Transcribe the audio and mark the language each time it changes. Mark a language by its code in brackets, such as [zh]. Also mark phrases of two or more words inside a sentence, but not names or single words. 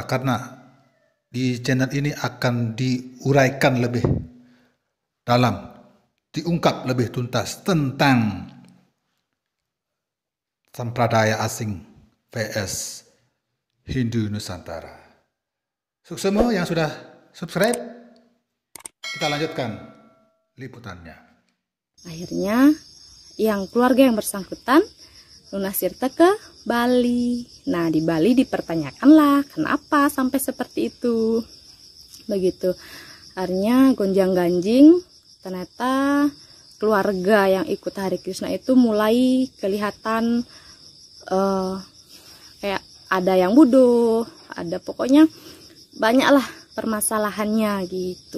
[id] Karena di channel ini akan diuraikan lebih dalam, diungkap lebih tuntas tentang sampradaya asing vs Hindu Nusantara. Suksemo yang sudah subscribe, kita lanjutkan liputannya. Akhirnya yang keluarga yang bersangkutan lunas tirta ke Bali. Nah, di Bali dipertanyakanlah kenapa sampai seperti itu. Begitu. Akhirnya gonjang-ganjing, ternyata keluarga yang ikut Hare Krishna itu mulai kelihatan kayak ada yang bodoh, ada pokoknya banyaklah permasalahannya gitu.